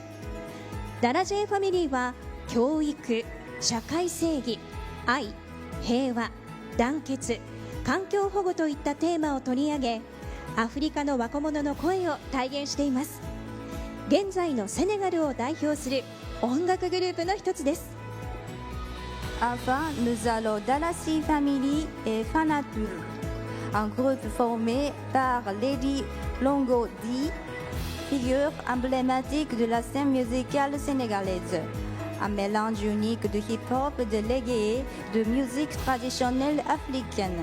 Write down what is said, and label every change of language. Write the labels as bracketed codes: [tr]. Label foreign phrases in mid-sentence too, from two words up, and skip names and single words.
[ja] ダラ J ファミリーは教育、社会正義、愛、平和、団結、環境保護といったテーマを取り上げ、アフリカの若者の声を体現しています。現在のセネガルを代表する音楽グループの一つです。 [fr] Enfin, nous allons Dalasi Family et Fanatur, un groupe formé par Lady Longo Di, figure emblématique de la scène musicale sénégalaise. Un mélange unique de hip-hop, de reggae, de musique traditionnelle africaine.